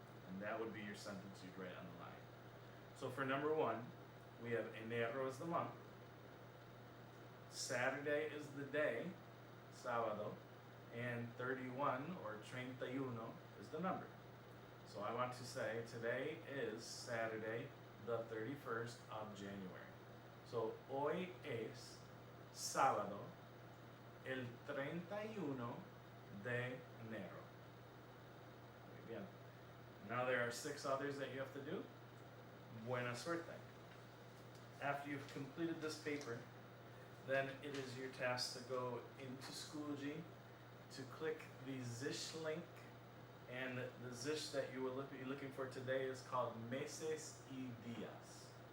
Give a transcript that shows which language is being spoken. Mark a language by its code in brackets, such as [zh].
[en] And that would be your sentence you'd write on the line. So for number 1, we have enero is the month, Saturday is the day, sábado, and 31 or 31 is the number. So I want to say today is Saturday, the 31st of January. [es] So hoy es sábado, el 31 de enero. Muy bien. [en] Now there are 6 others that you have to do. [es] Buena suerte. [en] After you've completed this paper, then it is your task to go into Schoology, to click the Zish link, and the Zish that you will be looking for today is called Meses y Días.